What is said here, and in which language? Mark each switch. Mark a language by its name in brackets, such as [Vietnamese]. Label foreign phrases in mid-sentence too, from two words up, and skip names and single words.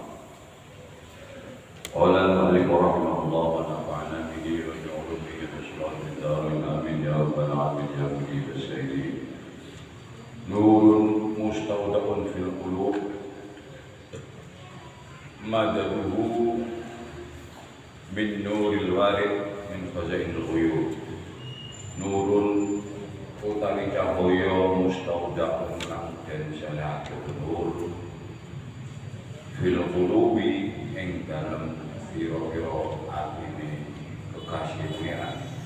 [Arabic] قال المؤلف رحمه الله ونفعنا به وبعلومه بأسرار الدارين آمين يا رب العالمين يا مجيب السائلين. نور مستودع في القلوب مدده من نور الوارد من خزائن الغيوب. [Javanese] Nurun utawi cahaya mustaudaun kang den salehake [Arabic] نور في القلوب [Javanese] ing dalem pira-pira atine kekasih pangeran.